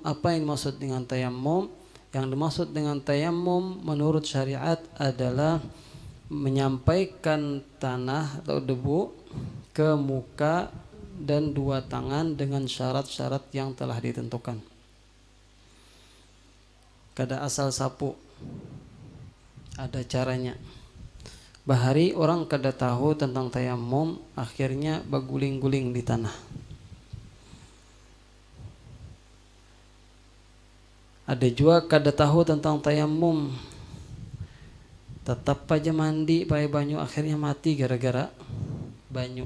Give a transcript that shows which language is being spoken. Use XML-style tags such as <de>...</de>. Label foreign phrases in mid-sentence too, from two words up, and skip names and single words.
<id>Apa yang dimaksud dengan tayammum? Yang dimaksud dengan tayammum menurut syariat adalah menyampaikan tanah atau debu ke muka dan dua tangan dengan syarat-syarat yang telah ditentukan.</id> <bjn>Kada asal sapu, ada caranya. Bahari orang kada tahu tentang tayammum, akhirnya baguling-guling di tanah. Ada juga kada tahu tentang tayammum, tetap aja mandi pakai banyu, akhirnya mati gara-gara banyu.</bjn>